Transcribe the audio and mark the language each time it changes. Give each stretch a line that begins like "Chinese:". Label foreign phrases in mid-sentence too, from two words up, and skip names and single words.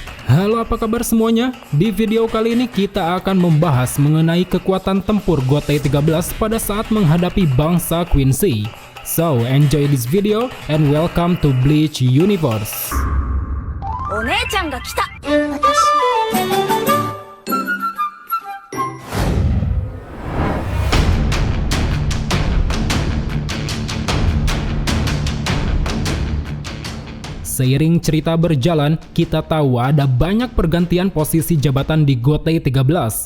Indonesian: Halo, apa kabar semuanya? Di video kali ini kita akan membahas mengenai kekuatan tempur Gotei 13 pada saat menghadapi bangsa Quincy.
English: So, enjoy this video and welcome to Bleach Universe.
Japanese: お姉ちゃんが来た。
Indonesian: Seiring cerita berjalan, kita tahu ada banyak pergantian posisi jabatan di Gotei 13.